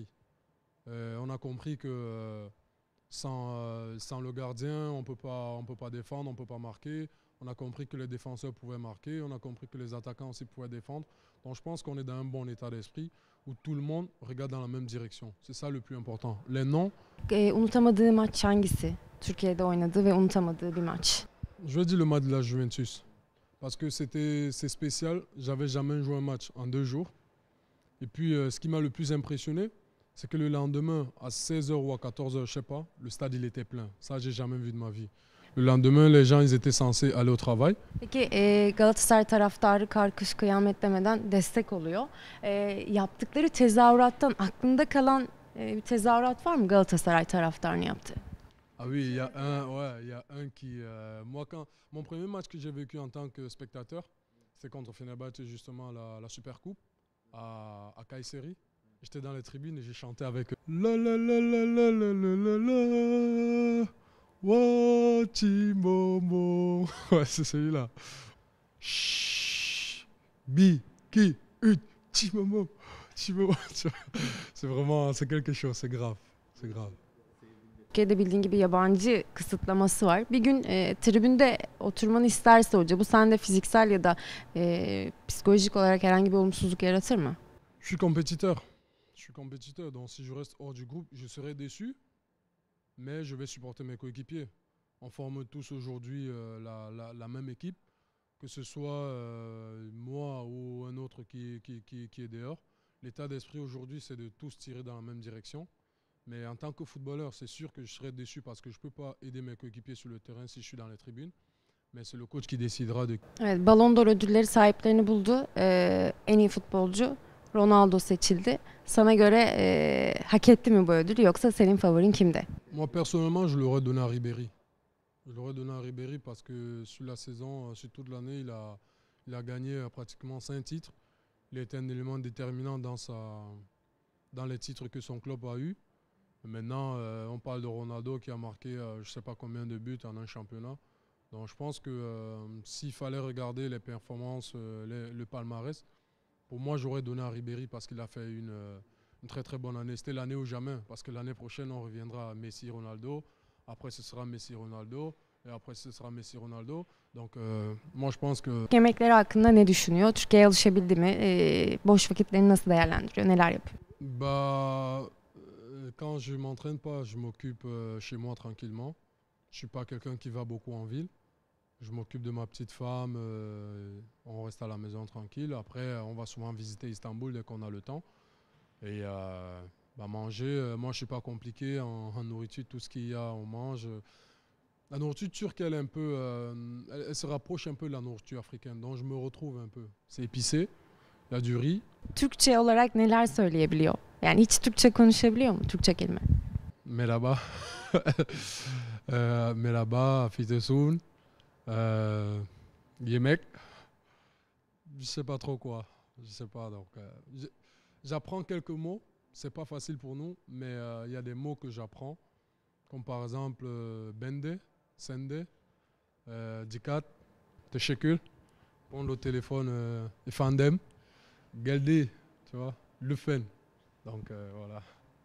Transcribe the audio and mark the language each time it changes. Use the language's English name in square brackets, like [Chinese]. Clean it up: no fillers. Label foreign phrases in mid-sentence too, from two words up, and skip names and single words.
[French] On a compris que sans le gardien, on peut pas défendre, on ne peut pas marquer. On a compris que les défenseurs pouvaient marquer, on a compris que les attaquants aussi pouvaient défendre. Donc je pense qu'on est dans un bon état d'esprit où tout le monde regarde dans la même direction. C'est ça le plus important. Les noms... [Turkish] Unutamadığı maç hangisi? Türkiye'de oynadığı ve unutamadığı bir maç. [French] Je vais dire le match de la Juventus. Parce que c'est spécial. J'avais jamais joué un match en 2 jours. Et puis ce qui m'a le plus impressionné, c'est que le lendemain, à 16h ou à 14h, je ne sais pas, le stade il était plein. Ça, j'ai jamais vu de ma vie. Le lendemain, les gens ils étaient censés aller au travail. [Turkish] Peki Galatasaray taraftarı kar kış kıyamet demeden destek oluyor. Yaptıkları tezahürattan aklında kalan bir tezahürat var mı Galatasaray taraftarının yaptığı? [French] Ah oui, il y a un qui... moi, mon premier match que j'ai vécu en tant que spectateur, c'était contre Fenerbahçe, justement, la Super Coupe à Kayseri. J'étais dans les tribunes et j'ai chanté avec eux. La la la la la la la la la. Wachimomo. Ouais, c'est celui-là. Chut. Bi, ki, ut, chimomo. Chimomo. C'est vraiment, c'est quelque chose, c'est grave. C'est grave. [Turkish] Türkiye'de bildiğin gibi yabancı kısıtlaması var. Bir gün tribünde oturmanı isterse hoca bu sende fiziksel ya da psikolojik olarak herhangi bir olumsuzluk yaratır mı? [French] Je suis compétiteur. Je suis compétiteur, donc si je reste hors du groupe, je serai déçu, mais je vais supporter mes coéquipiers. On forme tous aujourd'hui la même équipe, que ce soit moi ou un autre qui est dehors. L'état d'esprit aujourd'hui, c'est de tous tirer dans la même direction. Mais en tant que footballeur, c'est sûr que je serai déçu parce que je ne peux pas aider mes coéquipiers sur le terrain si je suis dans les tribunes. Mais c'est le coach qui décidera de... [Turkish] Evet, Ballon d'Or ödülleri sahiplerini buldu. En iyi futbolcu Ronaldo seçildi. Sana göre hak etti mi bu ödülü yoksa senin favorin kimdi? [French] Moi, personnellement, je l'aurais donné à Ribéry. Je l'aurais donné à Ribéry parce que sur la saison, sur toute l'année, il a gagné pratiquement 5 titres. Il a été un élément déterminant dans les titres que son club a eu. Maintenant, on parle de Ronaldo qui a marqué je ne sais pas combien de buts en un championnat. Donc je pense que s'il fallait regarder les performances, le palmarès, pour moi j'aurais donné à Ribéry parce qu'il a fait une très très bonne année. C'était l'année ou jamais, parce que l'année prochaine on reviendra à Messi-Ronaldo, après ce sera Messi-Ronaldo, et après ce sera Messi-Ronaldo. Donc moi je pense que... [Turkish] Yemekleri hakkında ne düşünüyor? Türkiye'ye alışabildi mi? Boş vakitlerini nasıl değerlendiriyor? Neler yapıyor? [French] Bah, quand je ne m'entraîne pas, je m'occupe chez moi tranquillement. Je ne suis pas quelqu'un qui va beaucoup en ville. Je m'occupe de ma petite femme, on reste à la maison tranquille. Après, on va souvent visiter Istanbul dès qu'on a le temps. Et bah manger, moi je ne suis pas compliqué en nourriture, tout ce qu'il y a, on mange. La nourriture turque, elle, est un peu, elle se rapproche un peu de la nourriture africaine, donc je me retrouve un peu. C'est épicé, il y a du riz. [Turkish] Türkçe olarak neler söyleyebiliyor? Yani hiç Türkçe konuşabiliyor mu? Türkçe kelime. Merhaba. Merhaba, Afitesun. Yemek. [French] Je sais pas trop quoi. Je sais pas. Donc, j'apprends quelques mots. C'est pas facile pour nous, mais il y a des mots que j'apprends, comme par exemple [Turkish] bende, sende, dikkat, teşekkür. [French] Prendre le téléphone, [Turkish] efendem, geldi, [French] tu vois, lüfen. Donc voilà.